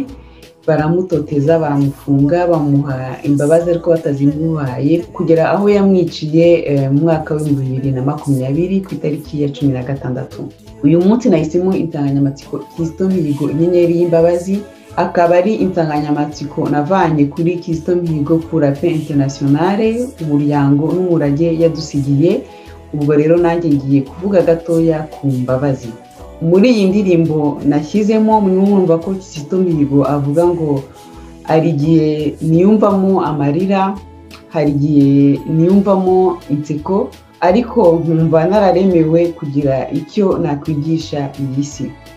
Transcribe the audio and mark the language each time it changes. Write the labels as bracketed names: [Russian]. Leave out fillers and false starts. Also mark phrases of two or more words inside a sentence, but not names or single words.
[Kinyarwanda] Baramutoteza, baramufunga, bamuha imbabazi ariko batazimuhaye, kugera aho yamwiciye mu mwaka wa 2020 ku itariki ya 16. Uyu munsi nahisemo insanganyamatsiko Kizito Mihigo inyenyeri y'imbabazi, akaba ari insanganyamatsiko navanye kuri Kizito Mihigo [French] pour la paix internationale, [Kinyarwanda] umuryango n'umurage yadusigiye. Ubwo rero nanjye ngiye kuvuga gatoya ku mbabazi. Muri iyi ndirimbo nashyizemo mwumva ko Kizito Mihigo avuga ngo hari igihe niyumvamo amarira, hari igihe niyumvamo inseko, ariko nkumva nararemewe kugira icyo nakwigisha iyi si.